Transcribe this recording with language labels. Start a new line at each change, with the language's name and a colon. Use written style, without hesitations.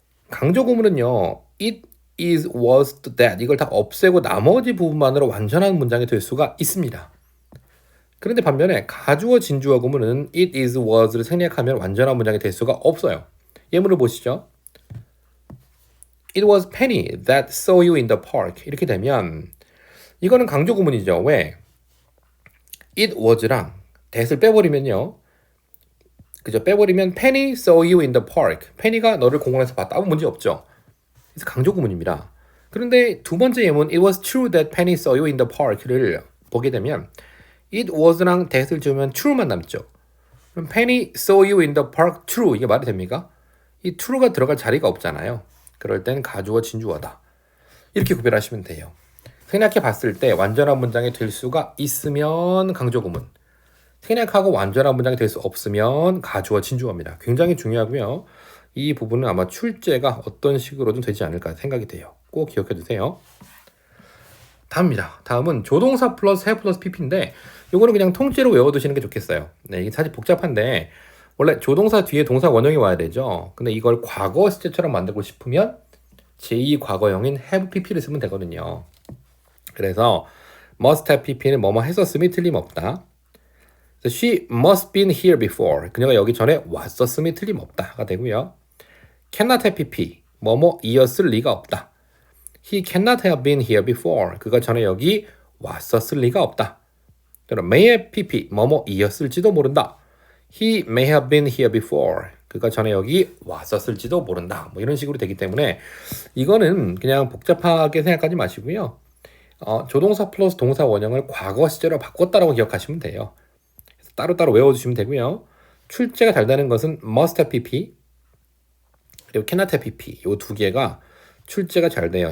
Korean: 강조 구문은요, it is, was, that 이걸 다 없애고 나머지 부분만으로 완전한 문장이 될 수가 있습니다. 그런데 반면에 가주어 진주어 구문은 it is, was를 생략하면 완전한 문장이 될 수가 없어요. 예문을 보시죠.
English: It was Penny that saw you in the park.
Korean: 이렇게 되면 이거는 강조 구문이죠. 왜? It was랑 that을 빼버리면요, 그죠? 빼버리면
English: Penny saw you in the park.
Korean: 페니가 너를 공원에서 봤다. 아무 문제 없죠. 그래서 강조 구문입니다. 그런데 두 번째 예문
English: It was true that Penny saw you in the park
Korean: 를 보게 되면 It was랑 that을 지우면 true만 남죠. 그럼
English: Penny saw you in the park true,
Korean: 이게 말이 됩니까? 이 true가 들어갈 자리가 없잖아요. 그럴 땐 가주어 진주어다. 이렇게 구별하시면 돼요. 생략해 봤을 때 완전한 문장이 될 수가 있으면 강조 구문, 생략하고 완전한 문장이 될 수 없으면 가주어 진주어입니다. 굉장히 중요하고요. 이 부분은 아마 출제가 어떤 식으로든 되지 않을까 생각이 돼요. 꼭 기억해 두세요. 다음입니다. 다음은 조동사 플러스 have 플러스 pp인데 이거는 그냥 통째로 외워두시는 게 좋겠어요. 네, 이게 사실 복잡한데 원래 조동사 뒤에 동사 원형이 와야 되죠. 근데 이걸 과거 시제처럼 만들고 싶으면 제2과거형인 have pp를 쓰면 되거든요. 그래서 must have pp는 뭐뭐 했었음이 틀림없다.
English: She must been here before.
Korean: 그녀가 여기 전에 왔었음이 틀림없다가 되고요. Cannot have pp. 뭐뭐이었을 리가 없다.
English: He cannot have been here before.
Korean: 그가 전에 여기 왔었을 리가 없다. 그럼 may have pp. 뭐뭐이었을지도 모른다.
English: He may have been here before.
Korean: 그가 전에 여기 왔었을지도 모른다. 뭐 이런 식으로 되기 때문에 이거는 그냥 복잡하게 생각하지 마시고요. 조동사 플러스 동사 원형을 과거 시제로 바꿨다라고 기억하시면 돼요. 따로따로 외워주시면 되고요. 출제가 잘 되는 것은 must have pp 그리고 cannot have pp 이 두 개가 출제가 잘 돼요.